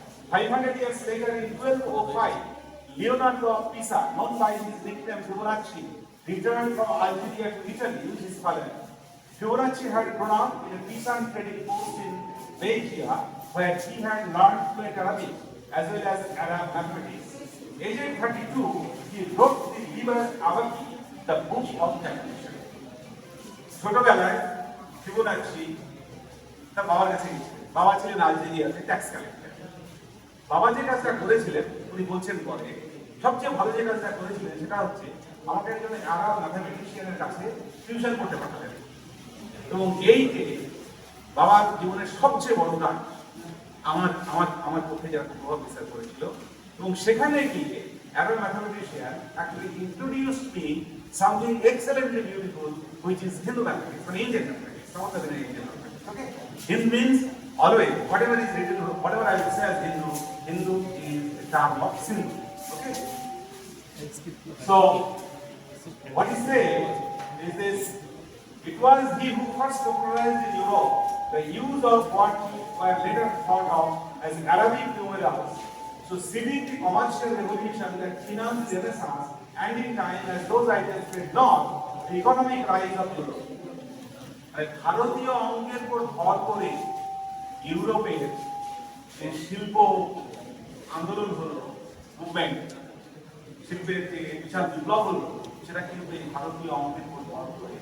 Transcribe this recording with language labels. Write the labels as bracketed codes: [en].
[en] 500 years later, in 1205, Leonardo of Pisa, known by his nickname Fibonacci, returned from Algeria to Italy with his father. Fibonacci had grown up in a peasant trading post in Belgium, where he had learned fluent Arabic as well as Arab mathematics. Aged 32, he wrote the Liber Abaci, the book of calculation. [bn] ছোটবেলায় Fibonacci তার বাবার কাছে গেছিলেন। বাবা ছিলেন আলজেরিয়াতে tax collector. বাবা যে কাজটা করেছিলেন উনি বলছেন পরে, সবচেয়ে ভালো যে কাজটা করেছিলেন সেটা হচ্ছে আমাকে একজন আরব ম্যাথামেটিশিয়ানের কাছে টিউশন করতে পাঠালেন। এবং এই যে বাবার জীবনের সবচেয়ে বড় কাজ আমার আমার আমার পক্ষে যারা প্রভাব বিস্তার করেছিল, এবং সেখানে গিয়ে আরব mathematician [en] actually introduced me something excellently beautiful, which is Hindu mathematics, or Indian mathematics, some of the Indian mathematics. Okay, Hindu means always whatever is written, whatever I will say as Hindu, Hindu is a term of Sindhu. Okay, so what he says is this: it was he who first popularized in Europe the use of what were later thought of as Arabic numerals. So seeding the commercial revolution that financed the Renaissance, and in time as those ideas spread north, the economic rise of Europe. [bn] ভারতীয় অঙ্কের উপর ভর করে ইউরোপের যে শিল্প আন্দোলন হলো, মুভমেন্ট, শিল্পের যে বিশাল বিপ্লব হলো, সেটা কিন্তু এই ভারতীয় অঙ্কের উপর ভর করে।